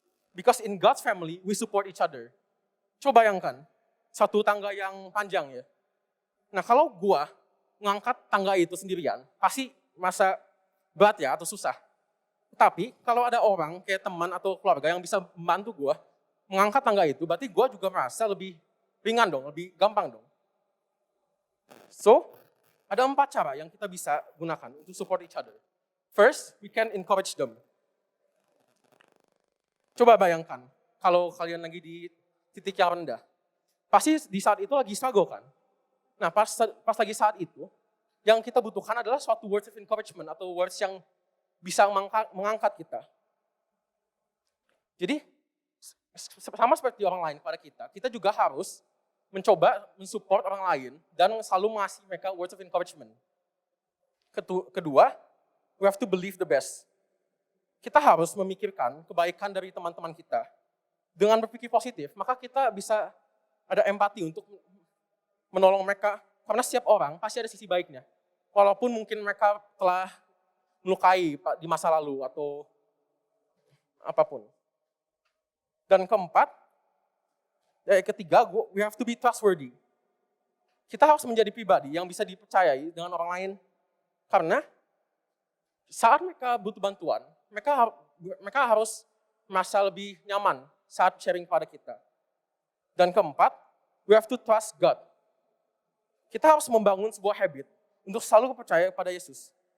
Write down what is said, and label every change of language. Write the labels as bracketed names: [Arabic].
[English] Because in God's family, we support each other. [Indonesian] Coba bayangkan, satu tangga yang panjang ya. Nah kalau gua ngangkat tangga itu sendirian, pasti masa berat ya atau susah. Tapi kalau ada orang kayak teman atau keluarga yang bisa membantu gua mengangkat tangga itu, berarti gua juga merasa lebih ringan dong, lebih gampang dong. So, ada 4 cara yang kita bisa gunakan untuk [English] support each other. First, we can encourage them. [Indonesian] Coba bayangkan, kalau kalian lagi di titik yang rendah, pasti di saat itu lagi struggle kan? Nah, pas lagi saat itu, yang kita butuhkan adalah suatu [English] words of encouragement [Indonesian] atau words yang bisa mengangkat kita. Jadi, sama seperti orang lain pada kita juga harus mencoba mensupport orang lain dan selalu ngasih mereka [English] words of encouragement. Kedua, we have to believe the best. [Indonesian] Kita harus memikirkan kebaikan dari teman-teman kita. Dengan berpikir positif, maka kita bisa ada empati untuk menolong mereka. Karena setiap orang pasti ada sisi baiknya. Walaupun mungkin mereka telah melukai di masa lalu atau apapun. [English] Dan ketiga, we have to be trustworthy. [Indonesian] Kita harus menjadi pribadi yang bisa dipercayai dengan orang lain. Karena saat mereka butuh bantuan, mereka harus merasa lebih nyaman saat sharing pada kita. Dan keempat, [English] we have to trust God. [Indonesian] Kita harus membangun sebuah habit untuk selalu percaya pada Yesus.